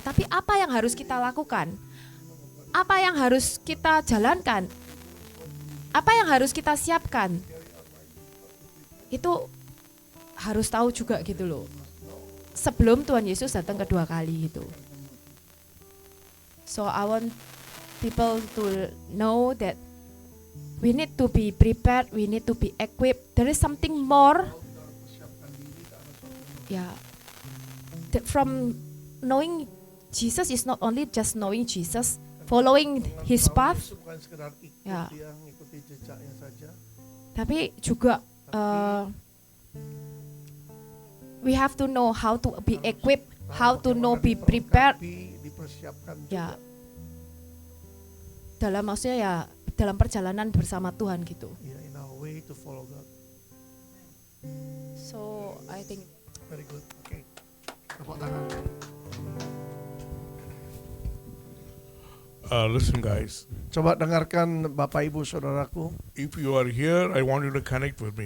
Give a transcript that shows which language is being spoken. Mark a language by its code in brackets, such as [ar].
[id] Tapi apa yang harus kita lakukan? Apa yang harus kita jalankan? Apa yang harus kita siapkan? Itu harus tahu juga gitu loh. Sebelum Tuhan Yesus datang kedua kali gitu. [en] So I want people to know that we need to be prepared, we need to be equipped. There is something more. Yeah. That from knowing Jesus is not only just knowing Jesus, following his path. [id] Bukan sekedar ikut Ya. yang ikuti jejaknya saja. Tapi juga [en] we have to know how to be equipped, how to know be prepared. [id] Dipersiapkan Ya. juga. Dalam maksudnya ya dalam perjalanan bersama Tuhan gitu. [en] Yeah, in our way to follow God. So I think Very good. Okay. [id] Tepuk tangan. [en] Listen, guys. [id] Coba dengarkan Bapak Ibu Saudaraku. [en] If you are here, I want you to connect with me.